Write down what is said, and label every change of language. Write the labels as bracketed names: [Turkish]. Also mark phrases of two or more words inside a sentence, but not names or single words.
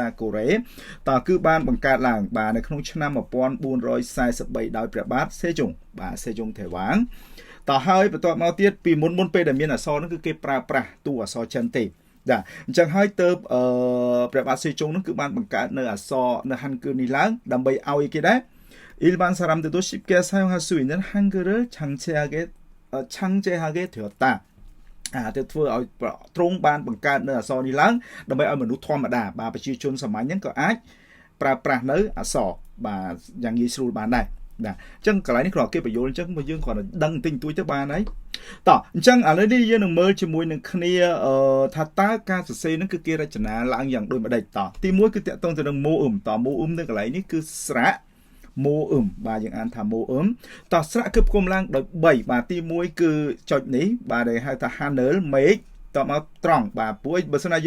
[Khmer] កូរ៉េតោះគឺបានបង្កើតឡើងបាទនៅក្នុងឆ្នាំ1443ដោយព្រះបាទសេជុងបាទសេជុងថេវ៉ាងតោះហើយបន្ទាប់មកទៀតពីមុនពេលដែលមានអក្សរហ្នឹងគឺគេប្រើប្រាស់តួអក្សរចិនទេបាទអញ្ចឹងហើយទៅព្រះបាទសេជុងហ្នឹងគឺបានបង្កើតនៅអក្សរនៅ Hangul នេះឡើងដើម្បីឲ្យគេដែរ [Korean] 일반 사람들도 쉽게 사용할 수 있는 한글을 창제하게 되었다. [Khmer] ទៅធ្វើឲ្យទ្រង់បានបង្កើតនៅអក្សរនេះឡើងដើម្បីឲ្យមនុស្សធម្មតាបាទប្រជាជនសាមញ្ញហ្នឹងក៏អាចប្រើប្រាស់នៅអក្សរ បាទយ៉ាងងាយស្រួលបានដែរបាទអញ្ចឹងកន្លែងនេះគ្រាន់តែគេបញ្យល់អញ្ចឹងមកយើងគ្រាន់តែដឹងទិញទួយទៅបានហើយតោះអញ្ចឹងឥឡូវនេះយើងនឹងមើលជាមួយនឹងគ្នាថាតើការសរសេរហ្នឹងគឺគេរចនាឡើងយ៉ាងដូចម្ដេចតោះទី1គឺតាក់ទងទៅនឹងម៉ូអ៊ឹមតោះម៉ូអ៊ឹមនៅកន្លែងនេះគឺស្រៈម៉ូអ៊ឹមបាទយើងអានថាម៉ូអ៊ឹមតោះស្រៈគឺផ្គុំឡើងដោយ3បាទទី1គឺចុចនេះបាទដែលហៅថា handle មេឃតមកត្រង់បាទព្រោះបើសិនណាយើង